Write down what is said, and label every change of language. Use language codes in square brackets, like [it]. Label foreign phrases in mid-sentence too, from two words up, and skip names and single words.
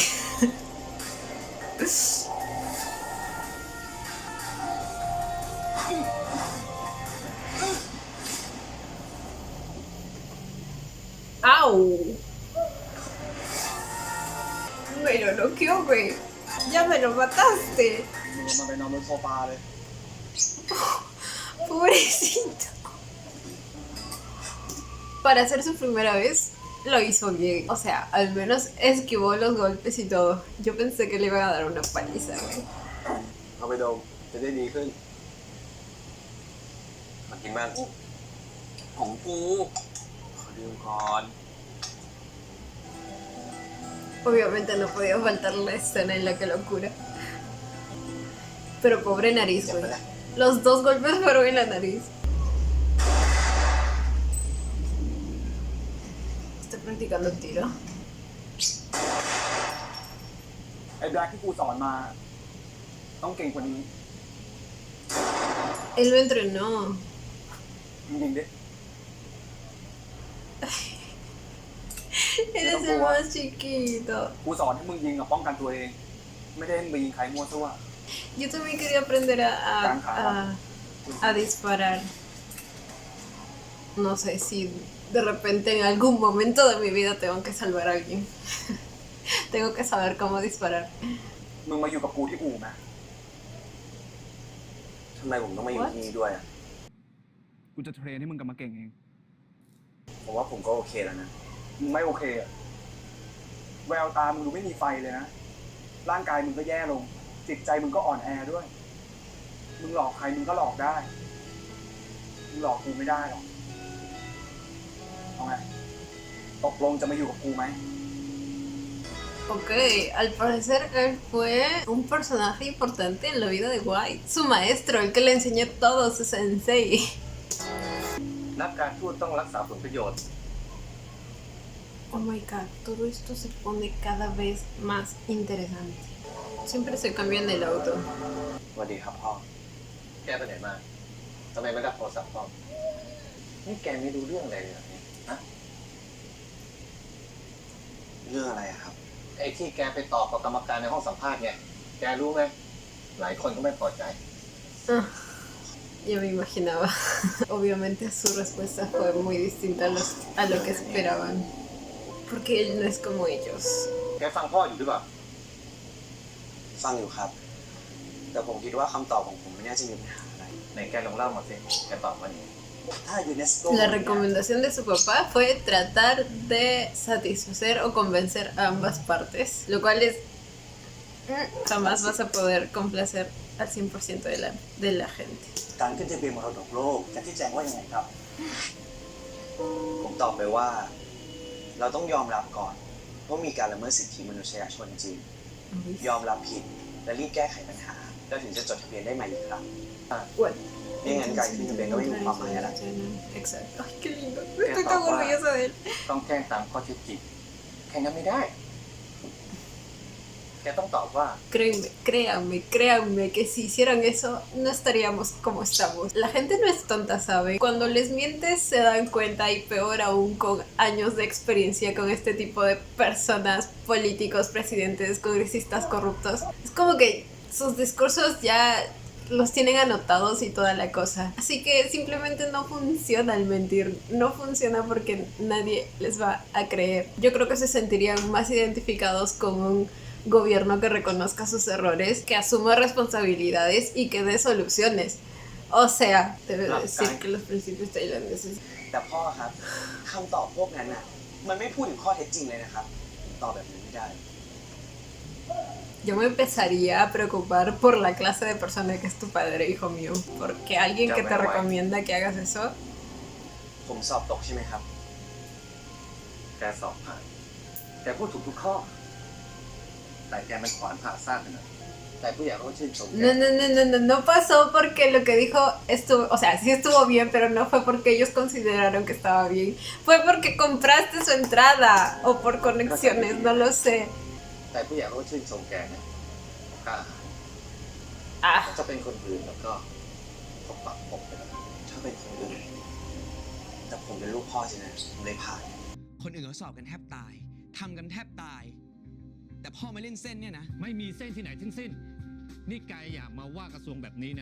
[es] ¡Au! Me lo noqueó, güey. Ya me lo mataste. [th] มันไปนอนบนโซฟาเลย [es] Pobrecito. Para hacer su primera vez, lo hizo bien. O sea, al menos esquivó los golpes y todo. Yo pensé que le iban a dar una paliza, güey. [th] เอาไปดมจะได้ดีขึ้น มากินมัน ของกูขอดื่มก่อน [es] Obviamente no podía faltar la escena en la que lo cura. Pero pobre nariz, güey. Los dos golpes fueron en la nariz. Estoy practicando tiro. [th] ไอ้แบล็คที่กูสอนมา ต้องเก่งกว่านี้ [es] Él lo entrenó. [th] มึงยิงดิ [es] Eres el más chiquito. [th] กูสอนให้มึงยิงกับป้องกันตัวเอง ไม่ได้ให้มึงไปยิงใครมั่วซั่ว [es] Yo también quería aprender a disparar. No sé si de repente en algún momento de mi vida tengo que salvar a alguien. Tengo que saber cómo disparar. [th] มึงมาอยู่กับกูที่อู่ไหม ทำไมผมต้องมาอยู่ที่นี่ด้วยอะ กูจะเทรนให้มึงกลับมาเก่งเอง ผมว่าผมก็โอเคแล้วนะ มึงไม่โอเคอะแววตามึงดูไม่มีไฟเลยนะ ร่างกายมึงก็แย่ลง จิตใจมึงก็อ่อนแอด้วย มึงหลอกใครมึงก็หลอกได้ มึงหลอกกูไม่ได้หรอกเอาไงตกลงจะมาอยู่กับกูไหม [es] Ok, al parecer él fue un personaje importante en la vida de White. Su maestro, el que le enseñó todo, su sensei. [th] นักการทูตต้องรักษาผลประโยชน์ [en] Oh my god, [es] todo esto se pone cada vez más interesante. Siempre se cambian el auto. [th] สวัสดีครับพ่อ แกไปไหนมาทำไมไม่รับโทรศัพท์พ่อนี่แกไม่รู้เรื่องอะไรเลยเหรอเนี่ยฮะ เรื่องอะไรอะครับ ไอ้ที่แกไปตอบกับกรรมการในห้องสัมภาษณ์เนี่ย แกรู้ไหมหลายคนก็ไม่พอใจ [es] Ah, ya me imaginaba. Obviamente su respuesta fue muy distinta a lo que esperaban. Porque él no es como ellos. [th] แกฟังพ่ออยู่หรือเปล่า ฟังอยู่ครับ แต่ผมคิดว่าคำตอบของผมไม่น่าจะมีปัญหาอะไร ไหนแกลองเล่ามาสิแกตอบว่าไง ถ้ายูเนสโก [es] La recomendación de su papá fue tratar de satisfacer o convencer a ambas partes, lo cual es... jamás vas a poder complacer al 100% de la gente. [th] การขึ้นทะเบียนมรดกโลกจะชี้แจงว่ายังไงครับ ผมตอบไปว่า เราต้องยอมรับก่อนว่ามีการละเมิดสิทธิมนุษยชนจริง ยอมรับผิดและรีบแก้ไขปัญหา แล้วถึงจะจดทะเบียนได้ใหม่อีกครั้ง [es] Bueno. [th] ไม่งั้นการขึ้นทะเบียนก็ไม่มีความหมายอะไร [es] Exacto. Ay, qué lindo. Estoy tan orgullosa de él. [th] ต้องแจ้งตามข้อเท็จจริงแค่นั้นไม่ได้ แกต้องตอบว่า [es] Créanme que si hicieran eso, no estaríamos como estamos. La gente no es tonta, ¿sabe? Cuando les mientes se dan cuenta y peor aún con años de experiencia con este tipo de personas, políticos, presidentes, congresistas corruptos. Es como que sus discursos ya los tienen anotados y toda la cosa. Así que simplemente no funciona el mentir. No funciona porque nadie les va a creer. Yo creo que se sentirían más identificados con un gobierno que reconozca sus errores, que asuma responsabilidades y que dé soluciones. O sea, debe decir que los principios tailandeses... [th] แต่พ่อครับคำตอบพวกนั้นน่ะ มันไม่พูดถึงข้อเท็จจริงเลยนะครับผมตอบแบบนี้ไม่ได้ [es] Yo me empezaría a preocupar por la clase de persona que es tu padre, hijo mío. Porque alguien que te recomienda que hagas eso... [th] ผมสอบตกใช่ไหมครับ แกสอบผ่านแกพูดถูกทุกข้อ แต่แกมันขวานผ่าซากไปหน่อยแต่ผู้ใหญ่เขาก็ชื่นชมแก [es] No pasó porque lo que dijo estuvo, o sea, sí estuvo bien, pero no fue porque ellos consideraron que estaba bien. Fue porque compraste su entrada o por conexiones, no lo sé. [th] แต่ผู้ใหญ่เขาก็ชื่นชมแกนะกล้าถ้าจะเป็นคนอื่นแล้วก็เขาปรับปกไปแล้ว ถ้าเป็นคนอื่นแต่ผมเป็นลูกพ่อใช่ไหมผมเลยผ่าน คนอื่นเขาสอบกันแทบตายทำกันแทบตาย แต่พ่อมาเล่นเส้นเนี่ยนะ ไม่มีเส้นที่ไหนทั้งสิ้น นี่ไกอย่ามาว่ากระทรวงแบบนี้นะ